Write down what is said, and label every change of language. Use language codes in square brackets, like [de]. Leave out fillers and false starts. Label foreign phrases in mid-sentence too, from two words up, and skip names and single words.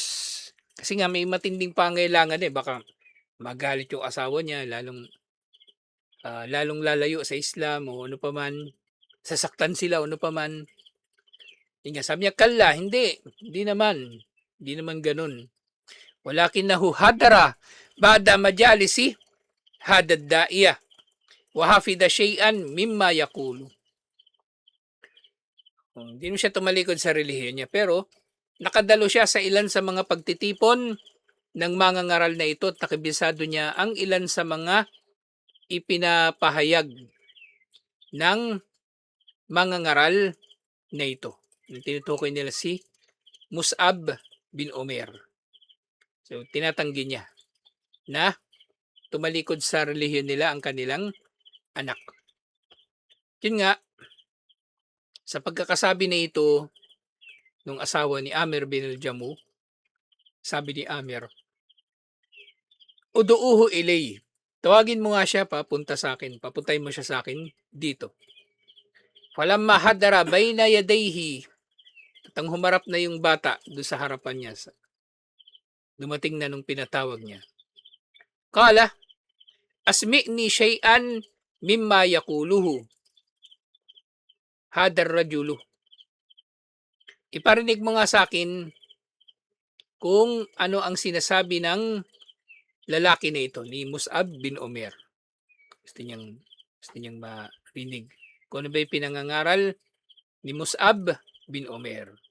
[tl] Kasi nga may matinding pangailangan, eh, baka magalit yung asawa niya, lalong lalayo sa Islam o ano pa man, sasaktan sila o ano pa man. Yun nga, sabi niya, "Kalla, hindi naman gano'n. [ar] ولكنه حضر بعض مجالس هذا الداعية وحفظ شيئا مما يقول." [tl] Hindi mo siya tumalikod sa relihiyon niya, pero nakadalo siya sa ilan sa mga pagtitipon ng mangangaral na ito at nakabisado niya ang ilan sa mga ipinapahayag ng mangangaral na ito. Yung tinutukoy nila si Mus'ab bin Umair. So, tinatanggi niya na tumalikod sa relihiyon nila ang kanilang anak. Yun nga, sa pagkakasabi na ito nung asawa ni Amer bin al-Jamu, sabi ni Amer, [ar] "ادعوه إلي." [tl] Tawagin mo nga siya papunta sa akin. Papuntahin mo siya sa akin dito. [ar] فلما حضر بين يديه. [tl] At ang humarap na yung bata doon sa harapan niya. Dumating na nung pinatawag niya. [ar] قال أسمعني شيئا مما يقوله هذا الرجل. [tl] Iparinig mo nga sa akin kung ano ang sinasabi ng lalaki na ito, ni Mus'ab bin Umair. Gusto niyang marinig kung ano ba yung pinangangaral ni Mus'ab bin Umair.